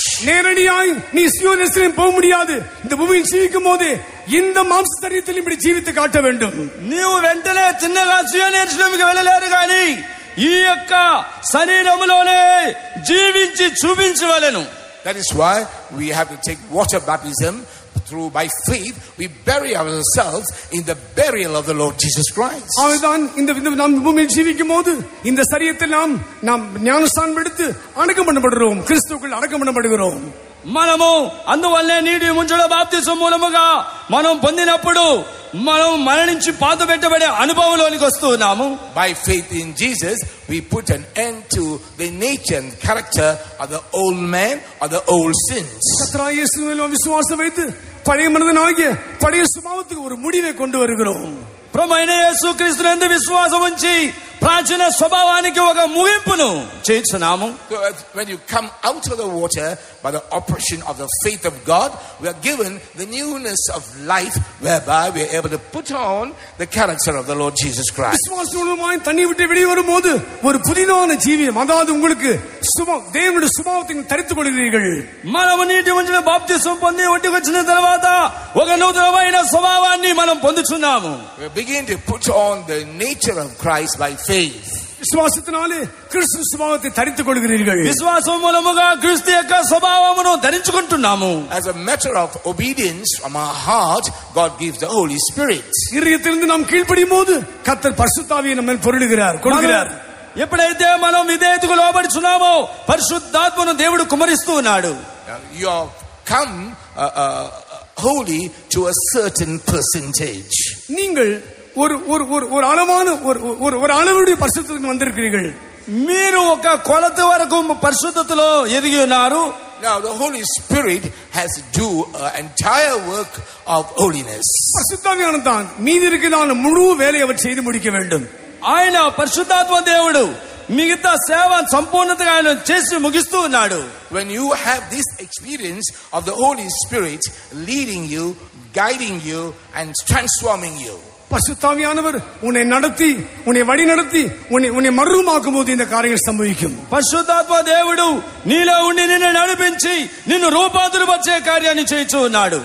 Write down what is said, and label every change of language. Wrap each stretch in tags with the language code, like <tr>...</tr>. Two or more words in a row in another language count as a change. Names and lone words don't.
<ta>நேரடியாய் நீ சீயோன் எருசலேம் போக முடியாது. இந்த பூமியில் ஜீவிக்கும் போது இந்த மாம்ச சரீரத்தில் இப்படி జీవిత காட்ட வேண்டும்.</ta> <te>నీవు వెంటనే చిన్నగా సీయోను యెరూషలేముకి వెళ్ళలేరు కానీ ఈ యొక్క శరీరములోనే జీవించి చూపించవలెను.</te> <en>That is why we have to take water baptism. Through by faith we bury ourselves in the burial of the Lord Jesus Christ.</en> <ta>அவர்தான் இந்த நாம் பூமியில் ஜீவிக்கும் போது இந்த சரீரத்தில் நாம் ஞானஸ்நானம் எடுத்து அடக்கம் பண்ணப்படுகிறோம். கிறிஸ்துவுக்குள் அடக்கம் பண்ணப்படுகிறோம்.</ta> <te>మనము అందువల్లే నీటి ముంచడ బాప్తిసం మూలముగా మనం పొందినప్పుడు మనం మరణించి పాత పెట్టబడే అనుభవంలోనికి వస్తున్నాము.</te> <en>By faith in Jesus we put an end to the nature and character of the old man or the old sins.</en> <ta>கர்த்தராகிய இயேசுவில் விசுவாசம் வைத்து பழைய மனிதனாகிய பழைய சுபாவத்துக்கு ஒரு முடிவை கொண்டு வருகிறோம்.</ta> <te>ప్రభువైన యేసుక్రీస్తునందు విశ్వాసం ఉంచి ప్రాచీన స్వభావానికి ఒక ముగింపును చేస్తున్నాము.</te> <en>When you come out of the water by the operation of the faith of God, we are given the newness of life whereby we are able to put on the character of the Lord Jesus Christ.</en> <ta>விசுவாசமாய் தண்ணி விட்டு வெளியே வரும்போது ஒரு புதிதான ஜீவியம், அதாவது உங்களுக்கு தேவனுடைய சுபாவத்தை தரித்துக் கொள்கிறீர்கள்.</ta> <te>మనము నీటి ముంచిన బాప్తిసం పొంది ఒడ్డుకు వచ్చిన తర్వాత ఒక నూతనమైన స్వభావాన్ని మనం పొందుచున్నాము.</te> <en>We begin to put on the nature of Christ by faith.</en> <ta>விசுவாசத்தினாலே கிறிஸ்து சுபாவத்தை தரித்துக் கொள்கிறீர்கள்.</ta> <te>విశ్వాసం మూలముగా క్రీస్తు యొక్క స్వభావమును ధరించుకుంటున్నాము.</te> <en>As a matter of obedience from our heart, God gives the Holy Spirit.</en> <ta>இதயத்திலிருந்து நாம் கீழ்ப்படியும் போது கர்த்தர் பரிசுத்த ஆவியை நம்மேல் பொருளுகிறார், கொடுக்கிறார்.</ta> <te>ఎప్పుడైతే మనం విధేయతకు లోబడుచున్నామో పరిశుద్ధాత్మను దేవుడు కుమరిస్తూ ఉన్నాడు.</te> <en>you have come holy to a certain percentage.</en> <ta>நீங்கள் ஒரு அளவான ஒரு அளவுடைய பரிசுத்தத்துக்கு வந்திருக்கிறீர்கள்.</ta> <te>మీరు ఒక కొలత వరకు పరిశుద్ధతలో ఎదిగి ఉన్నారు.</te> <en>Now the Holy Spirit has to do an entire work of holiness.</en> <ta>பரிசுத்தாவியானவர் தான் மீதி இருக்கிறதான முழு வேலையை அவர் செய்து முடிக்க வேண்டும்.</ta> <te>ఆయన పరిశుద్ధాత్మ దేవుడు మిగతా సేవ సంపూర్ణతగా ఆయన చేసి ముగిస్తూ ఉన్నాడు.</te> <en>When you have this experience of the Holy Spirit leading you, guiding you and transforming you,</en> <ta>பரிசுத்தாவியானவர் உன்னை நடத்தி உன்னை வழி நடத்தி உன்னை மறுரூபமாக்கும் போது இந்த காரியங்கள் சம்பவிக்கும்.</ta> <te>పరిశుద్ధాత్మ దేవుడు నీలో ఉండి నిన్ను నడిపించి నిన్ను రూపాంతరపరిచే కార్యాన్ని చేయించు ఉన్నాడు.</te>